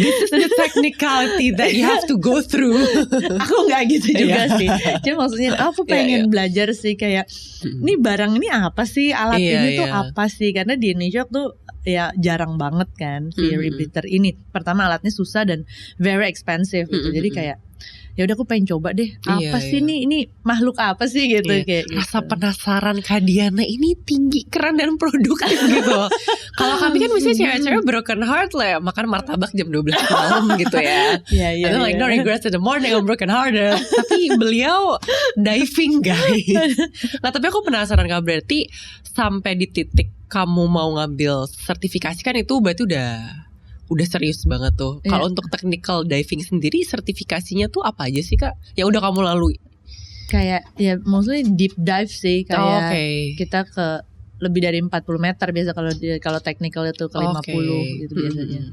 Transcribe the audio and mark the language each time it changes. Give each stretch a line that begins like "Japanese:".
English: This is the technicality that you have to go through.
Indonesian: aku nggak gitu juga sih. Cuma maksudnya aku pengen belajar sih kayak ini barang ini apa sih, alat ini tuh apa sih, karena di Indonesia tuh ya jarang banget kan si rebreather ini. Pertama alatnya susah dan
English: very expensive
Indonesian: gitu. Jadi kayak ya udah aku pengen coba deh apa sih ini makhluk apa sih gitu. Kayak rasa penasaran Kak Diana ini tinggi, keren dan produktif gitu. Kalau kami kan misalnya cewek-cewek
English: broken heart
Indonesian: lah ya, makan martabak jam 12 malam gitu ya. Iya.
English: Like no regrets in the morning, I'm broken hearted.
Indonesian: Tapi beliau diving guys. Nah tapi aku penasaran Kak, berarti sampai di titik kamu mau ngambil sertifikasi kan itu berarti udah serius banget tuh. Kalau untuk technical diving sendiri sertifikasinya tuh apa aja sih Kak? Yang udah kamu lalui? Kayak ya
English: mostly deep dive
Indonesian: sih, kayak kita ke lebih dari 40 meter biasa, kalau technical itu ke 50 gitu biasanya.